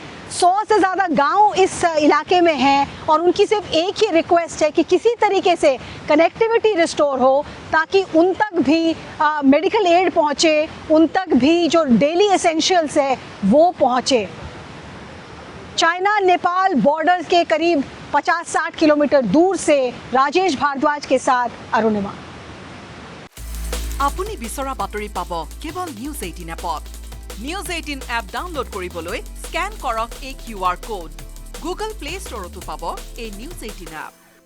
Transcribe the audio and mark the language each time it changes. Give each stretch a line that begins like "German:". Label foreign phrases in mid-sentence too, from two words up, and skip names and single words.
Hindi: 100 से ज़्यादा गांव इस इलाके में हैं और उनकी सिर्फ एक ही रिक्वेस्ट है कि किसी तरीके से
English: connectivity restore
Hindi: हो ताकि उन तक भी
English: medical aid
Hindi: पहुँचे, उन तक भी जो
English: daily essentials
Hindi: है वो पहुँचे। चाइना नेपाल बॉर्डर के करीब 50-60 किलोमीटर दूर से राजेश भारद्वाज के साथ अरुणिमा।
Assamese: আপুনি বিচৰা বাতৰি পাব কেৱল নিউজ 18 এপত। নিউজ 18 এপ ডাউনলোড কৰিবলৈ স্ক্যান কৰক এই
English: QR code.
Assamese: গুগল প্লে ষ্টৰতো পাব এই নিউজ 18 এপ।